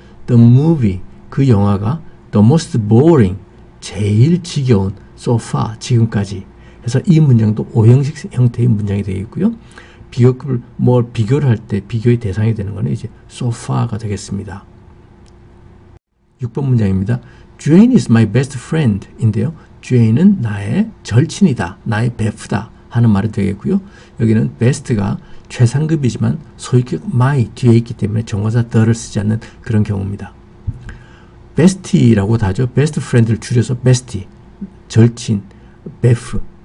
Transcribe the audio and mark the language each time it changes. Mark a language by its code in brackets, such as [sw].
[en] the movie, [ko] 그 영화가 [en] the most boring, [ko] 제일 지겨운 [en] so far, [ko] 지금까지 해서 이 문장도 오형식 형태의 문장이 되겠고요. 비교급을 뭘 비교를 할 때 비교의 대상이 되는 거는 이제 [en] so far [ko] 가 되겠습니다. 6번 문장입니다. [en] Jane is my best friend [ko] 인데요. Jane은 나의 절친이다, 나의 베프다 하는 말이 되겠고요. 여기는 best가 최상급이지만 소유격 my 뒤에 있기 때문에 정관사 the를 쓰지 않는 그런 경우입니다. bestie라고도 하죠. best friend를 줄여서 bestie, 절친, 베프.